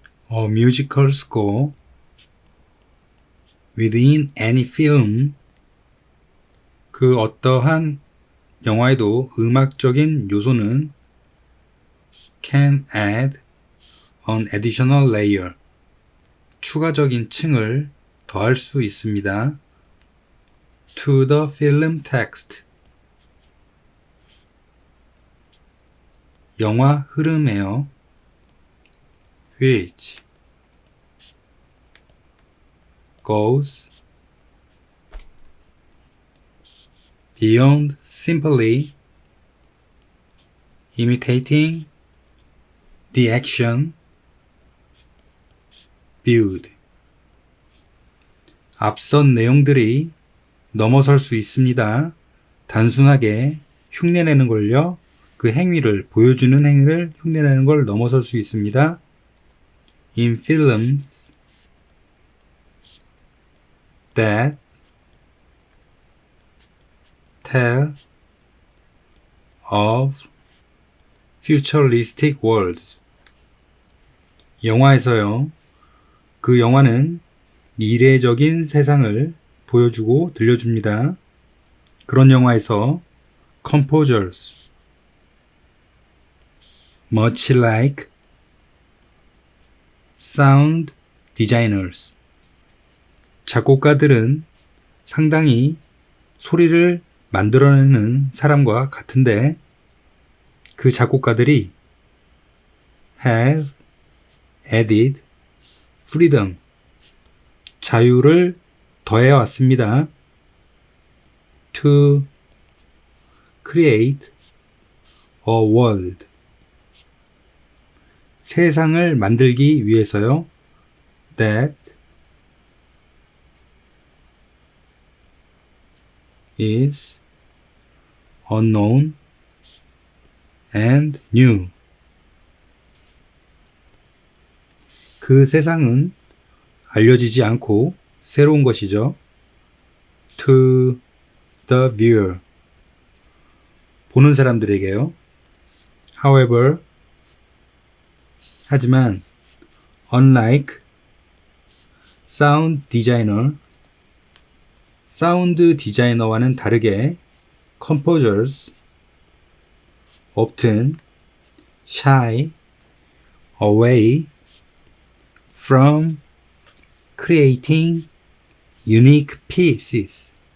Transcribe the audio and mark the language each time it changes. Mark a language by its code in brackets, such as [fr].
[en] A musical score within any film. [ko] 그 어떠한 영화에도 음악적인 요소는 [en] can add an additional layer. [ko] 추가적인 층을 더할 수 있습니다. [en] To the film text. [ko] 영화 흐름에요. [en] Which goes beyond simply imitating the action viewed. [ko] 앞선 내용들이 넘어설 수 있습니다. 단순하게 흉내내는 걸요. 그 행위를, 보여주는 행위를 흉내내는 걸 넘어설 수 있습니다. [en] In films that tell of futuristic worlds. [ko] 영화에서요. 그 영화는 미래적인 세상을 보여주고 들려줍니다. 그런 영화에서 [en] composers, much like sound designers. [ko] 작곡가들은 상당히 소리를 만들어내는 사람과 같은데 그 작곡가들이 [en] have added freedom, [ko] 자유를 더해왔습니다. [en] to create a world, [ko] 세상을 만들기 위해서요. [en] that is unknown and new. [ko] 그 세상은 알려지지 않고 새로운 것이죠. [en] To the viewer, [ko] 보는 사람들에게요. [en] However, [ko] 하지만 [en] unlike sound designer, [ko] 사운드 디자이너와는 다르게 [en] composers often shy away from creating unique pieces.